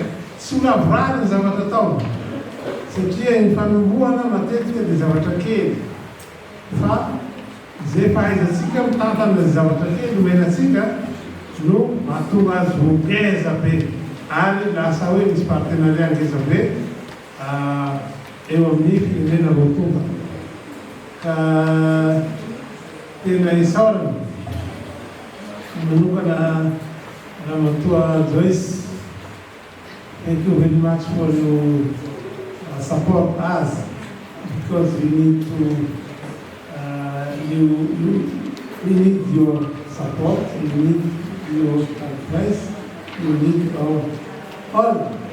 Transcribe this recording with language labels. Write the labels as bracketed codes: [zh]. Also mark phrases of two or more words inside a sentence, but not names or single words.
[mg] Tsy ho lavorary ny zavatra atao satria ny fanombohana matetika dia zavatra kely fa zay fahaizantsika mitantana ny zavatra kely omenatsika no mahatonga azy ho ngeza be ary lasa hoe misy partenaria ngeza be eo amin'ny firenena roa tonga. Ka tena isaorana manokana Ramatoa Joyce, [en] thank you very much for your support us, because we need to we need your support, we need your advice, we need our help.